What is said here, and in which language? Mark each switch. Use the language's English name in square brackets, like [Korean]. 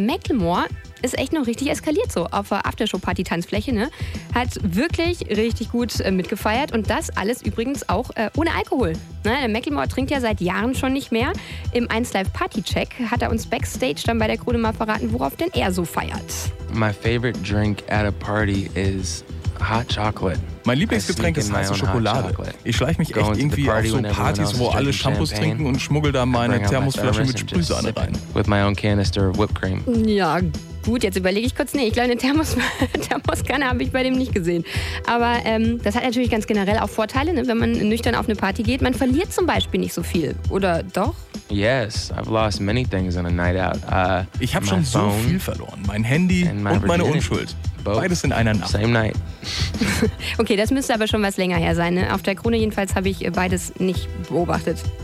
[German] Macklemore ist echt noch richtig eskaliert so auf der Aftershow-Party-Tanzfläche, ne? Hat wirklich richtig gut mitgefeiert und das alles übrigens auch ohne Alkohol. Ne? Der Macklemore trinkt ja seit Jahren schon nicht mehr. Im 1 Live Party-Check hat er uns Backstage dann bei der Krone mal verraten, worauf denn er so feiert. [English] My favorite drink at a party is hot chocolate. [German] Mein Lieblingsgetränk ist heiße Schokolade. Ich schleiche mich echt irgendwie auf so Partys, wo alle Shampoos trinken und schmuggel da meine Thermosflasche mit Sprühsahne rein. [English] With my own canister of whipped cream. [German] Ja, gut, jetzt überlege ich kurz. Nee, ich glaube, eine Thermoskanne habe ich bei dem nicht gesehen. Aber das hat natürlich ganz generell auch Vorteile, ne? Wenn man nüchtern auf eine Party geht. Man verliert zum Beispiel nicht so viel, oder doch? [English] Yes, I've lost many things on a night out. [German] Ich habe schon so viel verloren. Mein Handy und meine Unschuld. Beides in einer Nacht. [English] Same night. [German] Okay, das müsste aber schon was länger her sein. Ne? Auf der Krone jedenfalls habe ich beides nicht beobachtet.